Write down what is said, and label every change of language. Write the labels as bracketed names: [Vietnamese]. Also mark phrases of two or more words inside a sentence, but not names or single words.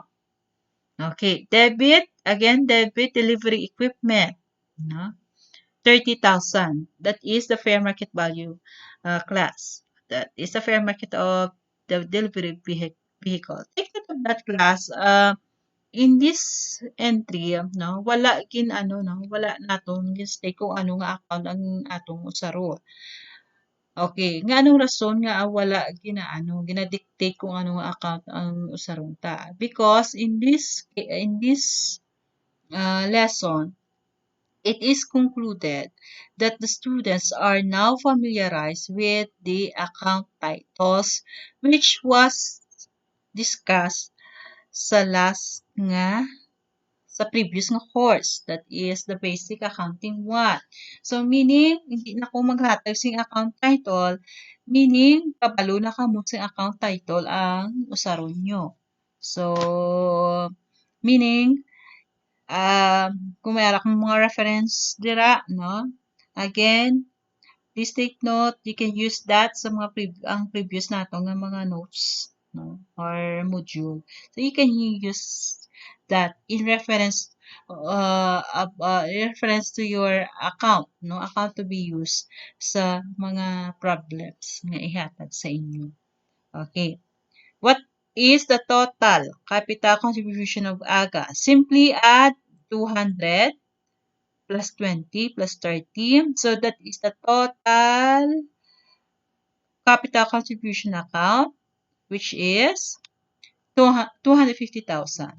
[English] Okay, debit delivery equipment, no? 30,000. That is the fair market value class. That is the fair market of the delivery vehicle. Take note of that class. In this entry, [Hiligaynon] no, wala naton gistay kung ano nga account ang atong usaro. Okay, nga anong rason nga wala ginadictate kung ano nga account ang usaron ta. [English] Because in this lesson, it is concluded that the students are now familiarized with the account titles which was discussed [Hiligaynon] sa last nga sa previous nga [English] course. That is the basic accounting 1. So, meaning, [Hiligaynon] hindi na ko maghatag sing [English] account title, [Hiligaynon] meaning, kabalo na kamot sing [English] account title [Hiligaynon] ang usaron nyo. [English] So, meaning, [Hiligaynon] kung mayroon kang mga reference dira, no? [English] Again, Please take note, you can use that [Hiligaynon] sa mga ang previous nato nga mga notes, [English] no, or module. So you can use that in reference to your account, no, account to be used [Hiligaynon] sa mga problems nga ihatag sa inyo. [English] Okay. What is the total capital contribution of AGA? Simply add 200 plus 20 plus 30. So that is the total capital contribution account, which is 250,000.